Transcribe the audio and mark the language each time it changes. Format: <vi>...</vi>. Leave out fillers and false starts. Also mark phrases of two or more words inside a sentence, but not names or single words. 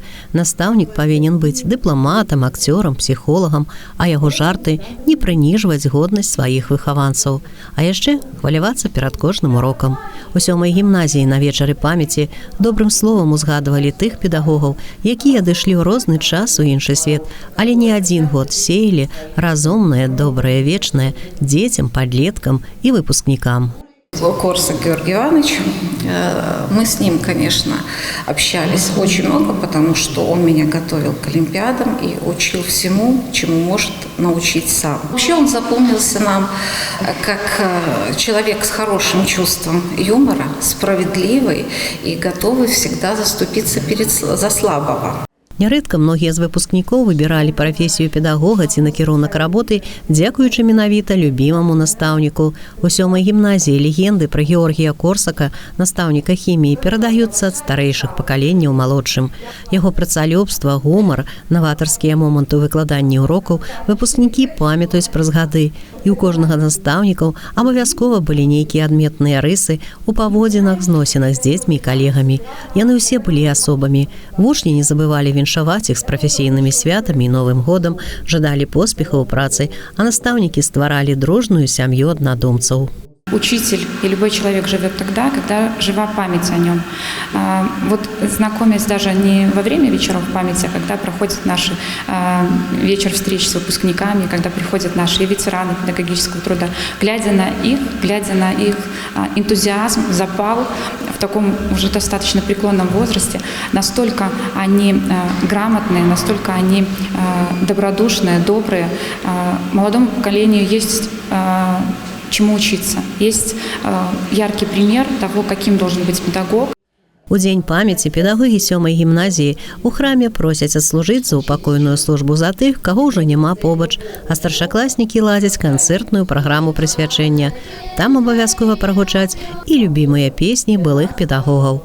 <be>Настаўнік павінен быць дыпламатам, акцёрам, псіхолагам, а яго жарты не прыніжваць годнасць сваіх выхаванцаў, а яшчэ хвалявацца перад кожным урокам. У 7-й гімназіі на вечары памяці добрым словам узгадвалі тых педагогаў, якія адышлі ў розны час у іншы свет, але не адзін год сеялі разумнае, добрае, вечнае дзецям, падлеткам і выпускнікам.</be> <ru>Корсак Георгий Иванович. Мы с ним, конечно, общались очень много, потому что он меня готовил к олимпиадам и учил всему, чему может научить сам. Вообще он запомнился нам как человек с хорошим чувством юмора, справедливый и готовый всегда заступиться за слабого.</ru> <be>Нярэдка многія з выпускнікоў выбіралі прафесію педагога ці накірунак работы, дзякуючы менавіта любімаму настаўніку. У 7-й гімназіі легенды пра Георгія Корсака, настаўніка хіміі, перадаюцца ад старэйшых пакаленняў малодшым. Яго працалюбства, гумар, наватарскія моманты ў выкладанні урокаў выпускнікі памятаюць праз гады. І ў кожнага настаўнікаў абавязкова былі нейкія адметныя рысы у паводзінах, зносінах з дзецьмі і калегамі. Яны ўсе былі асобамі. Вучні не забывалі віншаваць іх з прафесійнымі святамі і Новым годам, жадалі поспехаў у працы, а настаўнікі стваралі дружную сям'ю аднадумцаў.</be> <ru>Учитель и любой человек живет тогда, когда жива память о нем. Вот знакомясь даже не во время вечеров памяти, а когда проходит наш вечер встреч с выпускниками, когда приходят наши ветераны педагогического труда, глядя на их энтузиазм, запал в таком уже достаточно преклонном возрасте, настолько они грамотные, настолько они добродушные, добрые. Молодому поколению есть чему учиться. Есть яркий пример того, каким должен быть педагог.</ru> <be>У дзень памяці педагогі 7-й гімназіі у храме просяць адслужыць за упакойную службу за тых, каго ўжо няма побач, а старшакласнікі ладзяць канцэртную праграму прысвячэння. Там абавязкова прагучаць і любімыя песні былых педагогаў.</be>